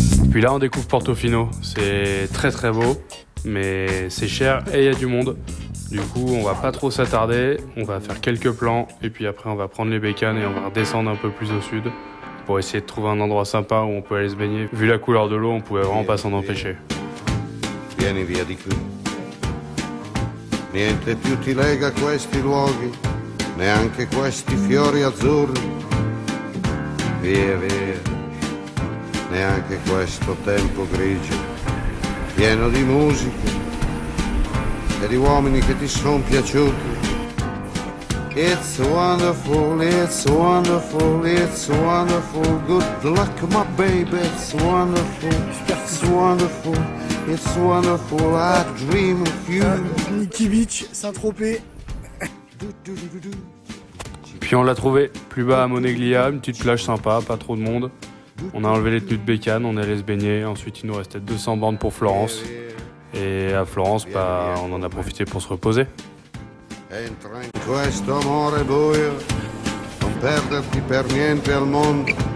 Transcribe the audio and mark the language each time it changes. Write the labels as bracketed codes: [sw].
[fr] Puis là on découvre Portofino, c'est très très beau mais c'est cher et il y a du monde. Du coup on va pas trop s'attarder, on va faire quelques plans et puis après on va prendre les bécanes et on va redescendre un peu plus au sud pour essayer de trouver un endroit sympa où on peut aller se baigner. Vu la couleur de l'eau on pouvait vraiment pas s'en empêcher. [it] Vieni via di qui. Niente più ti lega a questi luoghi, neanche questi fiori azzurri. Via, via, neanche questo tempo grigio, pieno di musica e di uomini che ti sono piaciuti. [en] It's wonderful, it's wonderful, it's wonderful. Good luck, my baby, it's wonderful, it's wonderful, it's wonderful. I dream of you. [fr] Nikki Beach, Saint-Tropez. Puis on l'a trouvé, plus bas à Moneglia, une petite plage sympa, pas trop de monde. On a enlevé les tenues de bécane, on est allé se baigner, ensuite il nous restait 200 bornes pour Florence. Et à Florence, bah, on en a profité pour se reposer. [it] Entra in questo amore buio, non perderti per niente al mondo.